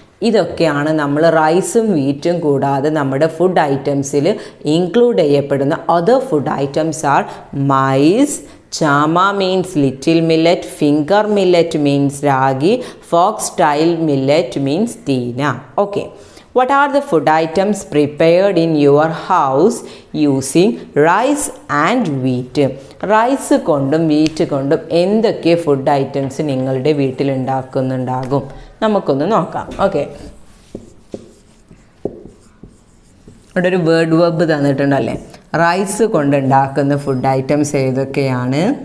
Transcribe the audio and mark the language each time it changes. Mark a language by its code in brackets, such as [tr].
[ml] ഇതൊക്കെയാണ് നമ്മൾ റൈസും വീറ്റും കൂടാതെ നമ്മുടെ ഫുഡ് ഐറ്റംസിൽ ഇൻക്ലൂഡ് ചെയ്യപ്പെടുന്ന [en] Other food items are maize, ചാമ means little millet, finger millet means ragi, foxtail millet means തീന. Okay, what are the food items prepared in your house using rice and wheat? [ml] Rice കൊണ്ടും wheat കൊണ്ടും എന്തൊക്കെ food items നിങ്ങളുടെ വീട്ടിൽ ഉണ്ടാക്കുന്നുണ്ടാകും? നമുക്കൊന്ന് നോക്കാം. Okay, ഇവിടെ ഒരു word web തന്നിട്ടുണ്ടല്ലേ. Rice കൊണ്ടുണ്ടാക്കുന്ന ഫുഡ് ഐറ്റംസ് ഏതൊക്കെയാണ്?